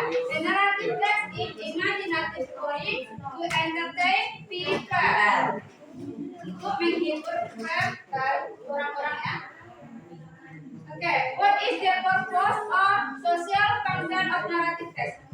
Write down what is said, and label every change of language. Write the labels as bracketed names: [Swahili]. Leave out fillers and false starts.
[English] The narrative text is imaginative story to entertain people. [Indonesian] Untuk menghibur orang-orang ya. [English] Oke, what is the purpose of social content of narrative text?